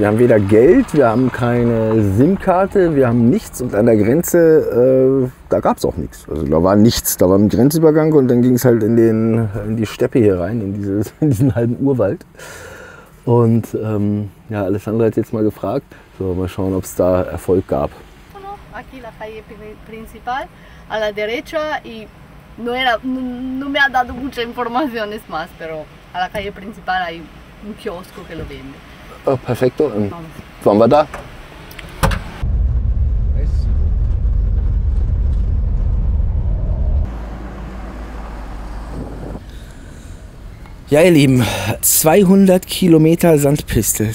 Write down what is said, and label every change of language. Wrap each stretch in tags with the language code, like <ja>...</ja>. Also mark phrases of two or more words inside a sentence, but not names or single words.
<de>Wir haben weder Geld, wir haben keine SIM-Karte, wir haben nichts und an der Grenze, da gab es auch nichts. Also da war nichts, da war ein Grenzübergang und dann ging es halt in die Steppe hier rein, in diesen halben Urwald. Und ja, Alessandra hat jetzt mal gefragt, so mal schauen, ob es da Erfolg gab.</de> <es>Aquí la calle principal, a la derecha y no me ha dado muchas informaciones más, pero a la calle principal hay un kiosco que lo vende.</es> <de>Oh, perfekto. Waren wir da? Ja, ihr Lieben, 200 Kilometer Sandpiste.</de>